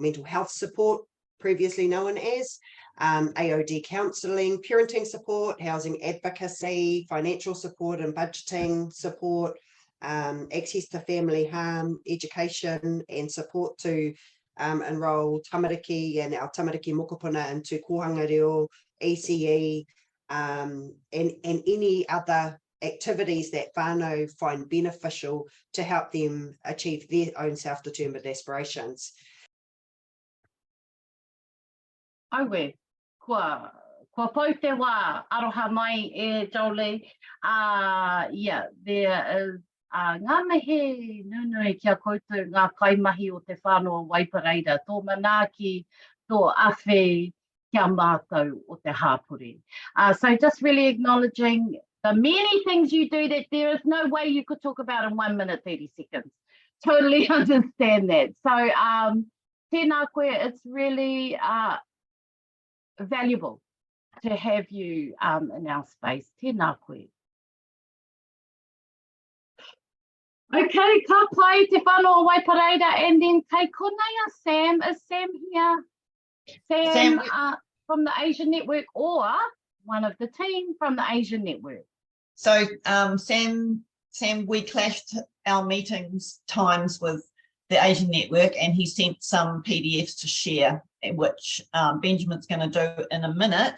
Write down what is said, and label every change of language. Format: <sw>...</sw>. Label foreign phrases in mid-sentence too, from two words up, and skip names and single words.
<en>mental health support, previously known as, AOD counselling, parenting</en> <mi>support, housing advocacy, financial support and budgeting support, access to family harm, education and support to enrol tamariki and our tamariki mokopuna</mi> <en>into</en> <mi>kohanga reo,</mi> <en>ECE, and any other activities that whānau find beneficial to help them achieve their own self-determined aspirations.</en> <mi>Auwe, kua pau te wā, aroha mai e Jolie.</mi> <en>Yeah, there is</en> <mi>ngā mihi nunui kia koutou ngā kaimahi o te whānau Waitakere, tō manaaki, tō awhi, kia mātou o te hāpuri.</mi> <en>So just really acknowledging the many things you do that there is no way you could talk about in 1 minute, 30 seconds. Totally understand that. So</en> <mi>tēnā koe,</mi> <en>it's really valuable to have you in our space.</en> <mi>Tēnā koe. Okay, ka pai te whānau Waitakere,</mi> <en>and then</en> <mi>kei konea</mi> <en>Sam. Is Sam here? Sam from the Asian Network, or one of the team from the Asian Network? So Sam, we clashed our meetings times with the Asian Network, and he sent some PDFs to share, which Benjamin's going to do in a minute.</en>